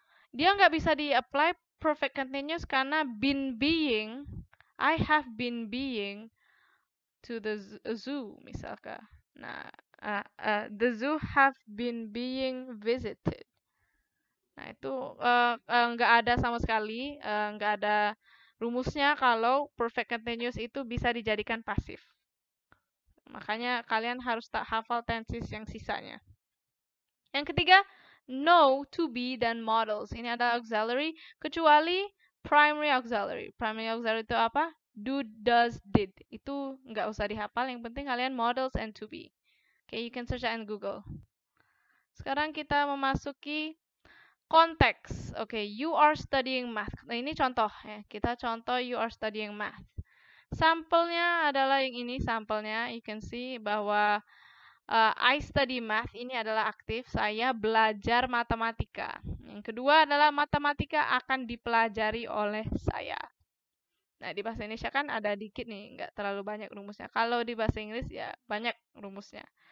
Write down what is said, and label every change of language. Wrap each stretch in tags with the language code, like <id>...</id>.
<id>Dia nggak bisa di-apply perfect continuous karena been being,</id> <en>I have been being to the zoo</en> <id>misalkan.</id> <en>Nah, the zoo have been being visited.</en> <id>Nah, itu nggak ada sama sekali, nggak ada rumusnya kalau perfect continuous itu bisa dijadikan pasif. Makanya kalian harus tak hafal tenses yang sisanya. Yang ketiga, know, to be, dan models. Ini ada auxiliary, kecuali primary auxiliary. Primary auxiliary itu apa? Do, does, did. Itu nggak usah dihafal, yang penting kalian models and to be.</id> <en>Okay, you can search that in Google.</en> <id>Sekarang kita memasuki konteks.</id> <en>Okay, you are studying math.</en> <id>Nah, ini contoh ya. Kita contoh</id> <en>you are studying math.</en> <id>Sampelnya adalah yang ini, sampelnya.</id> <en>You can see</en> <id>bahwa</id> <en>I study math</en> <id>ini adalah aktif, saya belajar matematika. Yang kedua adalah matematika akan dipelajari oleh saya. Nah, di bahasa Indonesia kan ada dikit nih, nggak terlalu banyak rumusnya. Kalau di bahasa Inggris ya banyak rumusnya.</id>